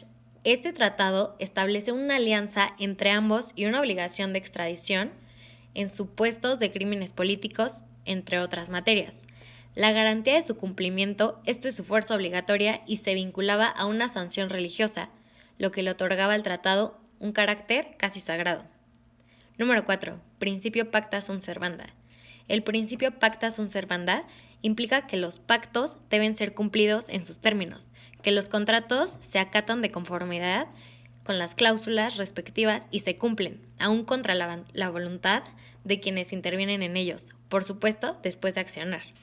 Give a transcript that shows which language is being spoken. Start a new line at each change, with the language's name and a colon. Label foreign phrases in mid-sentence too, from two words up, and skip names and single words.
Spanish: Este tratado establece una alianza entre ambos y una obligación de extradición en supuestos de crímenes políticos, entre otras materias. La garantía de su cumplimiento es de su fuerza obligatoria y se vinculaba a una sanción religiosa, lo que le otorgaba al tratado un carácter casi sagrado. Número 4.
Latin: Principio pacta sunt servanda.
Spanish: El principio
Latin: pacta sunt servanda
Spanish: implica que los pactos deben ser cumplidos en sus términos, que los contratos se acatan de conformidad con las cláusulas respectivas y se cumplen, aun contra la voluntad de quienes intervienen en ellos, por supuesto, después de accionar.